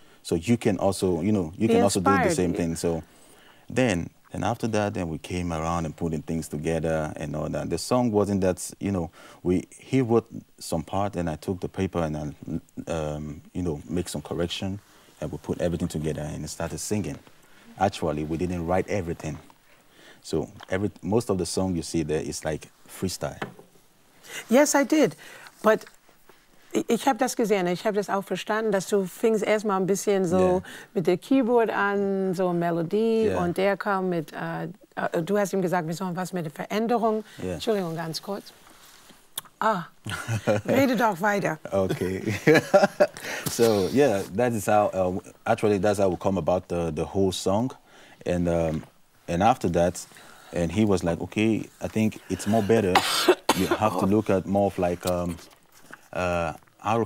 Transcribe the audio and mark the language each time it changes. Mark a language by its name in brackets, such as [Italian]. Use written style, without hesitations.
[English] So you can also, you know, also do the same thing. So then after that, then we came around and putting things together and all that. The song wasn't that, you know, he wrote some part and I took the paper and I, you know, make some correction. And we put everything together and started singing. Actually, we didn't write everything. So most of the song you see there is like freestyle. Yes, I did. [German] But ich habe das gesehen, ich habe das auch verstanden, dass du fingst erstmal ein bisschen so mit der Keyboard an, so Melodie, und der kam mit, du hast ihm gesagt, wir sollen was mit der Veränderung. Entschuldigung, ganz kurz. Rede doch weiter. Okay. [English] So yeah, that is how actually that's how we come about the whole song, and after that, and he was like, okay, I think it's more better. You have to look at more of like R.